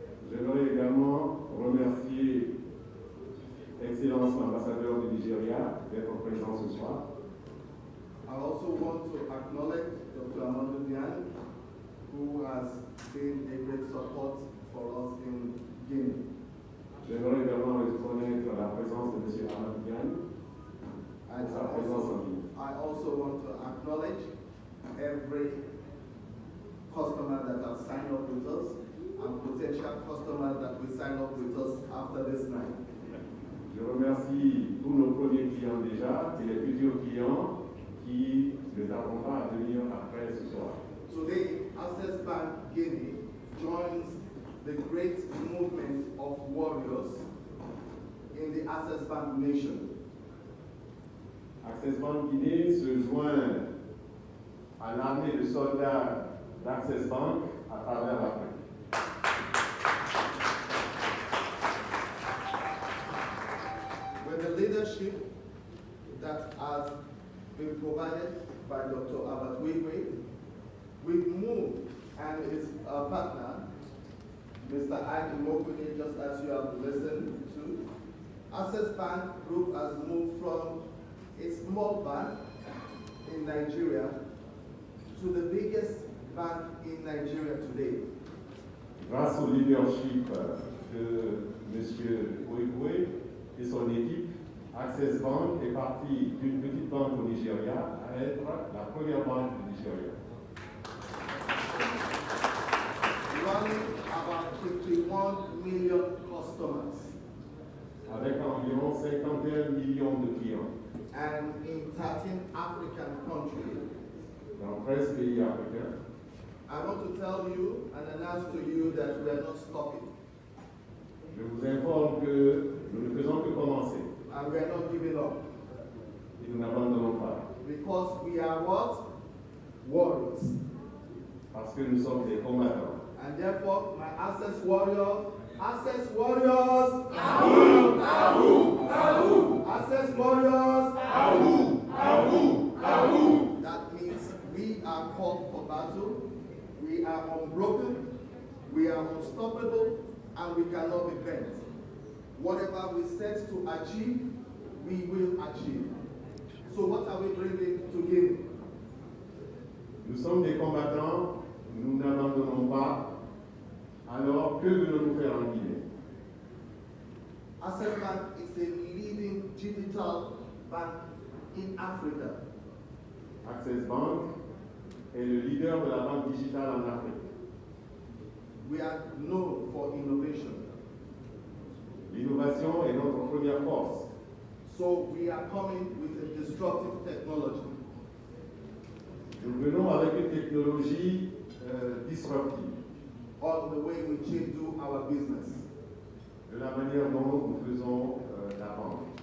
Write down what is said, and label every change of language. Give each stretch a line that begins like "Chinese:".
French: J'aimerais également remercier Excellence l'ambassadeur du Nigeria d'être présent ce soir.
English: I also want to acknowledge Dr. Amadou Diagne, who has been a great support for us in Guinea.
French: J'aimerais également reconnaître la présence de M. Amadou Diagne et sa présence en Guinée.
English: I also want to acknowledge every customer that have signed up with us and potential customers that will sign up with us after this night.
French: Je remercie tous nos premiers clients déjà et les futurs clients qui ne tarderont pas à venir après ce soir.
English: Today, Access Bank Guinea joins the great movement of warriors in the Access Bank nation.
French: Access Bank Guinée se joint à l'armée de soldats d'Access Bank à travers l'Afrique.
English: With the leadership that has been provided by Dr. Abatwigwe, we've moved, and his partner, Mr. Adi Mokude, just as you have listened, 2022, Access Bank Group has moved from a small bank in Nigeria to the biggest bank in Nigeria today.
French: Grâce au leadership de M. Revivez et son équipe, Access Bank est parti d'une petite banque au Nigeria à être la première banque du Nigeria.
English: Running about 51 million customers.
French: Avec environ 51 millions de clients.
English: And in 13 African countries.
French: Dans 13 pays africains.
English: I want to tell you and announce to you that we are not stopping.
French: Je vous informe que nous ne faisons que commencer.
English: And we are not giving up.
French: Et nous n'abandonnons pas.
English: Because we are what? Warriors.
French: Parce que nous sommes des combattants.
English: And therefore, my Access warriors, Access warriors, Ahoo, ahoo, ahoo. Access warriors, Ahoo, ahoo, ahoo. That means we are called for battle, we are unbroken, we are unstoppable, and we cannot be bent. Whatever we set to achieve, we will achieve. So what are we bringing to Guinea?
French: Nous sommes des combattants, nous n'abandonnons pas. Alors, que voulons-nous faire en Guinée?
English: Access Bank is a leading digital bank in Africa.
French: Access Bank est le leader de la banque digitale en Afrique.
English: We are known for innovation.
French: L'innovation est notre première force.
English: So we are coming with a disruptive technology.
French: Nous venons avec une technologie disruptive.
English: On the way we do our business.
French: De la manière dont nous faisons la banque.